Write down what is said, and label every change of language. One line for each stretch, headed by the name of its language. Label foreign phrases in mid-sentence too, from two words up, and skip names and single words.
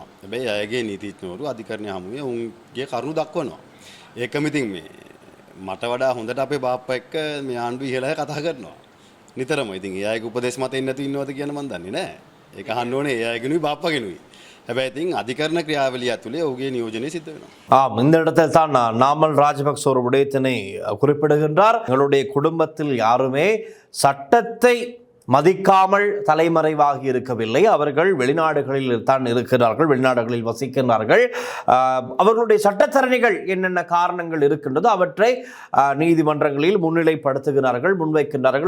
Sinhala: හැබැයි අයගේ නීතිඥවරු අධිකරණය හමුවේ උන්ගේ කරුණු දක්වනවා. ඒකම ඉතින් මේ මට වඩා හොඳට අපේ බාප්පා එක්ක මේ ආණ්ඩුව ඉහළය කතා කරනවා. නිතරම ඉතින් ඒ අයගේ උපදේශ මත ඉන්න නැතු ඉන්නවද කියන මන් දන්නේ නෑ. ඒක අහන්න ඕනේ ඒ අයගෙනුයි බාප්පගෙනුයි. හැබැයි ඉතින් අධිකරණ ක්‍රියාවලිය ඇතුලේ ඔහුගේ නියෝජනය සිද්ධ වෙනවා.
Tamil: இந்த இடத்தில் தான் நாமல் ராஜபக்ச ஒரு விடயத்தினை குறிப்பிடுகின்றார். எங்களுடைய குடும்பத்தில் யாருமே சட்டத்தை மதிக்காமல் தலைமறைவாகி இருக்கவில்லை. அவர்கள் வெளிநாடுகளில் தான் இருக்கிறார்கள், வெளிநாடுகளில் வசிக்கின்றார்கள். அவர்களுடைய சட்டத்தரணிகள் என்னென்ன காரணங்கள் இருக்கின்றதோ அவற்றை நீதிமன்றங்களில் முன்னிலைப்படுத்துகிறார்கள், முன்வைக்கின்றார்கள்.